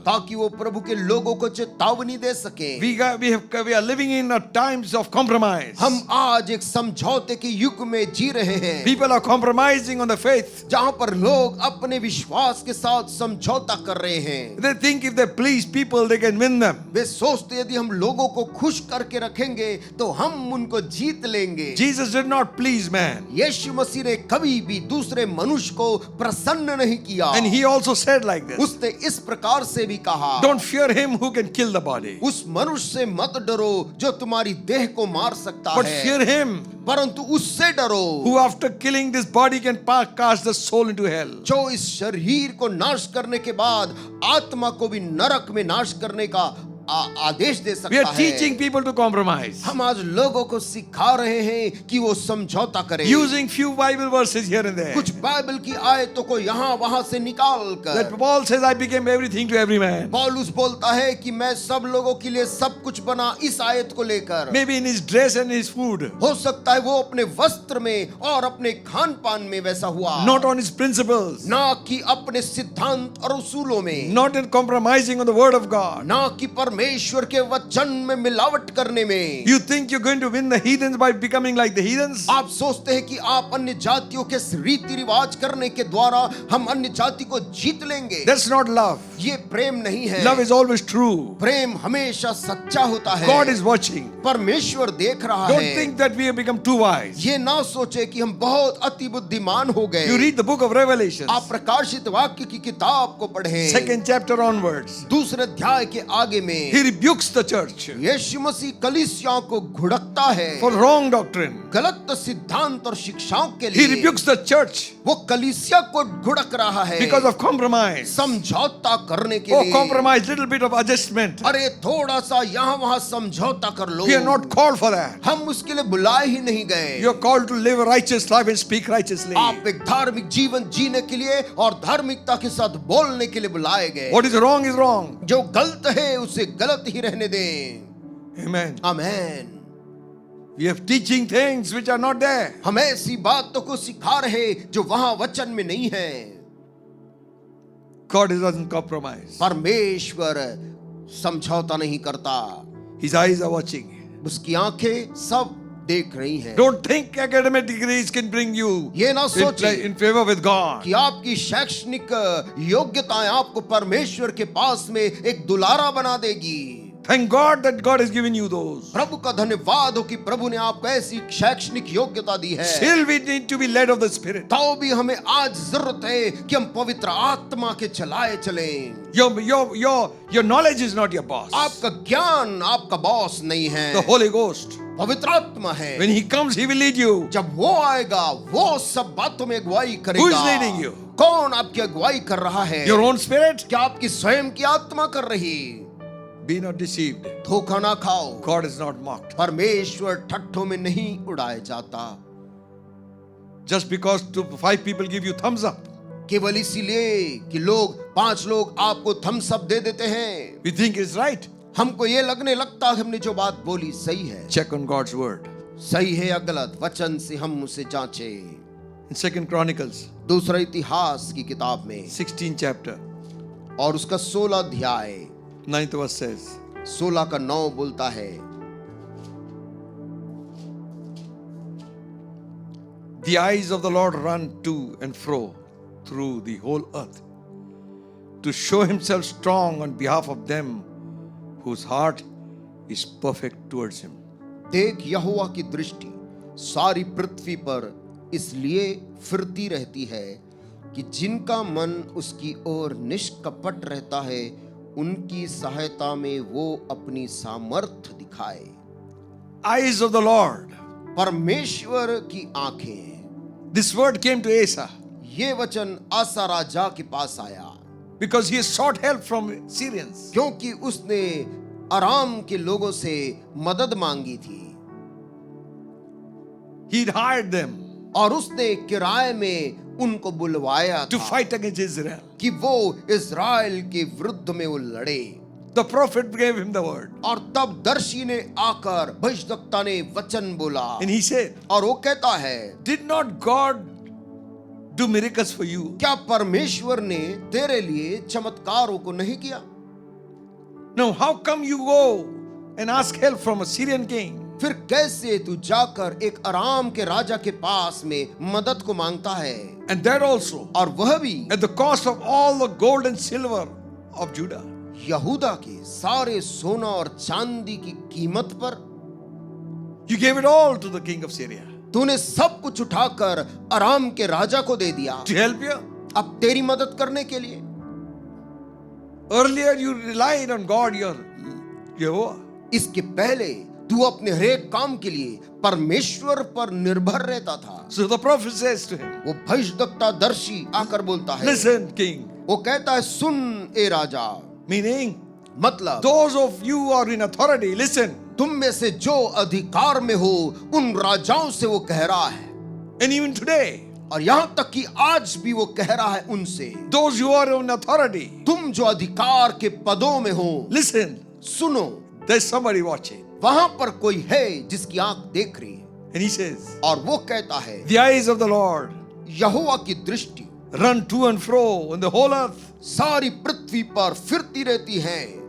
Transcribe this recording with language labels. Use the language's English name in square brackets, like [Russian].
[Hindi] ताकि वो प्रभु के लोगों को चेतावनी दे सके। [English] We are living in a times of compromise. [Hindi] हम आज एक समझौते के युग में जी रहे हैं, [English] People are compromising on the faith. [Hindi] जहां पर लोग अपने विश्वास के साथ समझौता कर रहे हैं। [English] They think if they please people, they can win them. [Hindi] वे सोचते यदि हम लोगों को खुश करके रखेंगे रखेंगे तो हम उनको जीत लेंगे। [English] Jesus did not please man. [Hindi] यीशु मसीह ने कभी भी दूसरे मनुष्य को प्रसन्न नहीं किया। [English] And he also said like this. [Hindi] उसने इस प्रकार से भी कहा, [English] Don't fear him who can kill the body, [Hindi] उस मनुष्य से मत डरो जो तुम्हारी देह को मार सकता [English] but [Hindi] है, [English] fear him [Hindi] परंतु उससे डरो [English] who after killing this body can cast the soul into hell. [Hindi] जो इस शरीर को नाश करने के बाद आत्मा को भी नरक में नाश करने का आदेश दे [English] We [Hindi] सकता [English] are teaching [Hindi] है। [English] people to compromise, [Hindi] हम आज लोगों को सिखा रहे हैं कि वो समझौता करें, [English] using few Bible verses here and there. [Hindi] कुछ बाइबल की आयतों को यहाँ वहां से निकाल [English] That [Hindi] कर। [English] Paul says, I became everything to every man. [Hindi] पौलुस बोलता है कि मैं सब लोगों के लिए सब कुछ बना, इस आयत को लेकर। [English] Maybe in his dress and his food, [Hindi] हो सकता है वो अपने वस्त्र में और अपने खान पान में वैसा हुआ, [English] not on his principles, [Hindi] ना कि अपने सिद्धांत और उसूलों में, [English] not in compromising on the word of God. [Hindi] ना कि परमेश्वर के वचन में मिलावट करने में। [English] You think you're going to win the heathens by becoming like the heathens? [Hindi] आप सोचते हैं कि आप अन्य जातियों के रीति रिवाज करने के द्वारा हम अन्य जाति को जीत लेंगे। [English] That's not love. [Hindi] ये प्रेम नहीं है। [English] Love is always true. [Hindi] प्रेम हमेशा सच्चा होता है। [English] God is watching. [Hindi] परमेश्वर देख रहा [English] Don't [Hindi] है। [English] think that we have become too wise. [Hindi] ये ना सोचे कि हम बहुत अति बुद्धिमान हो गए। [English] You read the book of Revelation, [Hindi] आप प्रकाशित वाक्य की किताब को पढ़ें, [English] 2nd chapter onwards. [Hindi] दूसरे अध्याय के आगे में [English] He rebukes the church [Hindi] यीशु मसीह कलीसिया को घुड़कता है [English] for wrong doctrine. [Hindi] गलत सिद्धांत और शिक्षाओं के [English] He [Hindi] लिए। [English] rebukes the church [Hindi] वो कलीसिया को घुड़क रहा है [English] because of compromise. [Hindi] समझौता करने के [English] Oh, [Hindi] लिए। [English] compromise, little bit of adjustment. [Hindi] अरे थोड़ा सा यहाँ वहाँ समझौता कर लो। [English] We are not called for that. [Hindi] हम उसके लिए बुलाए ही नहीं गए। [English] You are called to live a righteous life and speak righteously. [Hindi] आप एक धार्मिक जीवन जीने के लिए और धार्मिकता के साथ बोलने के लिए बुलाए गए। [English] What is wrong is wrong. [Hindi] जो गलत है उसे गलत ही रहने दें। [English] Amen. [Hindi] Amen. [English] We are teaching things which are not there. [Hindi] हम ऐसी बातों को सिखा रहे जो वहां वचन में नहीं है। [English] God doesn't compromise. [Hindi] परमेश्वर समझौता नहीं करता। [English] His eyes are watching. [Hindi] उसकी आंखें सब देख रही हैं। [English] Don't think academic degrees can bring you [Hindi] ये ना सोचे [English] in favor with God. [Hindi] कि आपकी शैक्षणिक योग्यताएं आपको परमेश्वर के पास में एक दुलारा बना देगी। [English] Thank God that God has given you those. [Hindi] प्रभु का धन्यवाद हो कि प्रभु ने आपको ऐसी शैक्षणिक योग्यता दी है। [English] Still we need to be led of the Spirit. [Hindi] तो भी हमें आज जरूरत है कि हम पवित्र आत्मा के चलाए चलें। [English] Your knowledge is not your boss. [Hindi] आपका ज्ञान आपका बॉस नहीं है, [English] The Holy Ghost. [Hindi] पवित्र आत्मा है। [English] When He comes, He will lead you. [Hindi] जब वो आएगा वो सब बातों में अगुवाई करेगा। [English] Who is leading you? [Hindi] कौन आपकी अगुवाई कर रहा है? [English] Your own spirit? [Hindi] क्या आपकी स्वयं की आत्मा कर रही? [English] Be not deceived. [Hindi] धोखा ना खाओ। [English] God is not mocked. [Hindi] परमेश्वर ठट्ठों में नहीं उड़ाया जाता। [English] Just because 5 people give you thumbs up, [Hindi] केवल इसीलिए कि 5 लोग आपको थम्स अप दे देते हैं, [English] we think it's right. [Hindi] हमको ये लगने लगता है हमने जो बात बोली सही है। [English] Check on God's word. [Hindi] सही है या गलत, वचन से हम उसे जांचें। [English] In 2nd Chronicles, [Hindi] दूसरा इतिहास की किताब में [English] 16th chapter, [Hindi] और उसका 16 अध्याय [English] 9th verse says, [Hindi] 16 का 9 बोलता है, [English] The eyes of the Lord run to and fro through the whole earth to show Himself strong on behalf of them whose heart is perfect towards Him. [Hindi] देख यहोवा की दृष्टि सारी पृथ्वी पर इसलिए फिरती रहती है कि जिनका मन उसकी ओर निष्कपट रहता है, उनकी सहायता में वो अपनी सामर्थ दिखाए। [English] Eyes of the Lord. [Hindi] परमेश्वर की आंखें। [English] This word came to Asa [Hindi] ये वचन आसा राजा के पास आया [English] because he sought help from Syrians. [Hindi] क्योंकि उसने अराम के लोगों से मदद मांगी थी [English] He'd hired them [Hindi] और उसने किराए में उनको बुलवाया [English] to [Hindi] था [English] fight against Israel. [Hindi] कि वो इज़राइल के विरुद्ध में वो लड़े। [English] The prophet gave him the word. [Hindi] और तब दर्शी ने आकर भविष्यद्वक्ता ने वचन बोला [English] And he said, [Hindi] और वो कहता है, [English] Did not God do miracles for you? [Hindi] क्या परमेश्वर ने तेरे लिए चमत्कारों को नहीं किया? [English] No, how come you go and ask help from a Syrian king? [Hindi] फिर कैसे तू जाकर एक अराम के राजा के पास में मदद को मांगता है? [English] And that also [Hindi] और वह भी [English] at the cost of all the gold and silver of Judah. [Hindi] यहूदा के सारे सोना और चांदी की कीमत पर। [English] You gave it all to the king of Syria [Hindi] तूने सब कुछ उठाकर अराम के राजा को दे दिया [English] to help you. [Hindi] अब तेरी मदद करने के लिए। [English] Earlier you relied on God, your Jehovah. [Hindi] इसके पहले तू अपने हरेक काम के लिए परमेश्वर पर निर्भर रहता था। [English] So the prophet says to him, [Hindi] वो भविष्यद्वक्ता दर्शी आकर बोलता है, [English] listen, king. [Hindi] वो कहता है सुन ए राजा, [English] Meaning, [Hindi] मतलब [English] those of you who are in authority, listen. [Hindi] तुम में से जो अधिकार में हो उन राजाओं से वो कह रहा है, [English] And even today, [Hindi] और यहां तक कि आज भी वो कह रहा है उनसे, [English] those who are in authority, [Hindi] तुम जो अधिकार के पदों में हो, [English] listen, [Hindi] सुनो, [English] there's somebody watching. [Hindi] वहां पर कोई है जिसकी आंख देख रही है। [English] And he says, [Hindi] और वो कहता है, [English] the eyes of the Lord [Hindi] यहोवा की दृष्टि [English] run to and fro in the whole earth [Hindi] सारी पृथ्वी पर फिरती रहती है,